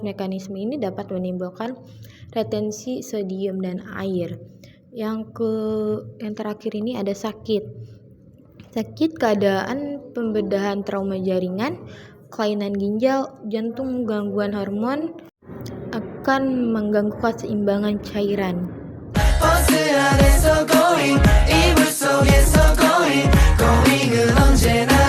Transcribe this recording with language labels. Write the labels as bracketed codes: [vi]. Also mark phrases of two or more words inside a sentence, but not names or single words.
[id] Mekanisme ini dapat menimbulkan retensi sodium dan air. Yang terakhir ini ada sakit. Sakit keadaan pembedahan trauma jaringan, kelainan ginjal, jantung, gangguan hormon akan mengganggu keseimbangan cairan. [ko] 버스 안에서 going 이불 속에서 going은 언제나